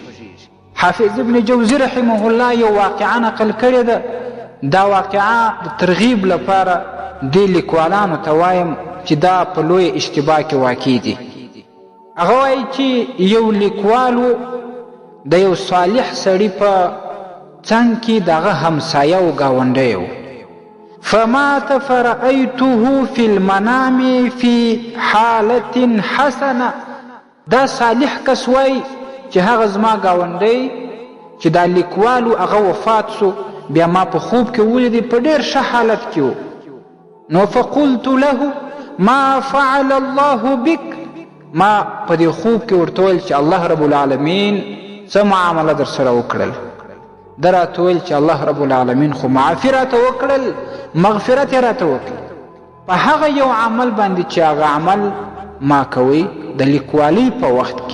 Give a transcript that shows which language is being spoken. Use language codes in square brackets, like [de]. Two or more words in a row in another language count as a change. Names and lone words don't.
[ps] حافظ ابن جوزي رحمه الله یو واقعه نقل کړې ده، دا واقعه د ترغیب لپاره دې لیکوالانو ته وایم چې دا په لوی اشتباه کې واقع دي. هغه وایي چې یو لیکوال د یو صالح سړي په څنګ کې د هغه همسایه او ګاونډی و. [ar] فمات فرأيته في المنام في حالة حسنه. [ps] دا صالح کس وایي چې هغه زما ګاونډی چې دا لیکوالو هغه وفات سو، بیا ما په خوب کې ولیدی په ډېر ښه حالت کې و. [ar] نو فقلت له ما فعل الله بك. [ps] ما په دې خوب کې ورته ویل چې الله رب العالمین څه معامله در سره وکړل. ده راته ویل چې الله رب العالمین خو معافي راته وکړل، مغفرت یې راته وکړل په هغه یو عمل باندې چې هغه عمل ما کوي د لیکوالۍ په وخت کې.